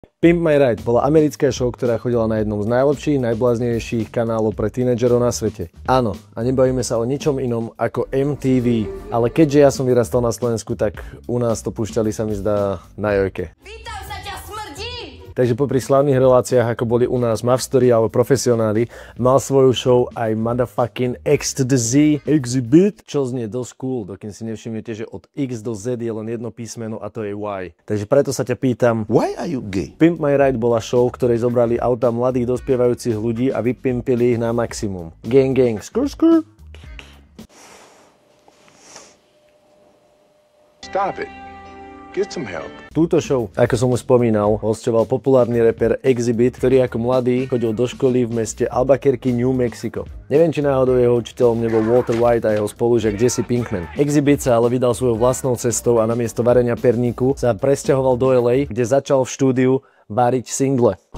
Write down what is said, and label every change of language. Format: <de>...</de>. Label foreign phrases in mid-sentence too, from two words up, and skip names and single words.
<sk>Pimp My Ride bola americká show, ktorá chodila na jednom z najlepších, najbláznejších kanálov pre tínedžerov na svete. Áno, a nebavíme sa o ničom inom ako MTV, ale keďže ja som vyrastal na Slovensku, tak u nás to púšťali, sa mi zdá, na Jojke. Takže popri slavných reláciách, ako boli u nás Mavstory alebo Profesionáli, mal svoju show aj</sk> <en>motherfucking X to the Z</en> <sk>Exhibit, čo znie dosť cool, dokým si nevšimnete, že od X do Z je len jedno písmeno a to je Y. Takže preto sa ťa pýtam,</sk> <en>why are you gay? Pimp My Ride bola show, v ktorej zobrali auta mladých dospievajúcich ľudí a vypimpili ich na maximum. Gang gang, skrr skrr. Stop it. Get some help.</en> <sk>Túto show, ako som už spomínal, hosťoval populárny rapper Exhibit, ktorý ako mladý chodil do školy v meste Albuquerque, New Mexico. Neviem, či náhodou jeho učiteľom nebol Walter White a jeho spolužiak Jesse Pinkman. Exhibit sa ale vydal svojou vlastnou cestou a namiesto varenia perníku sa presťahoval do LA, kde začal v štúdiu variť single.</sk>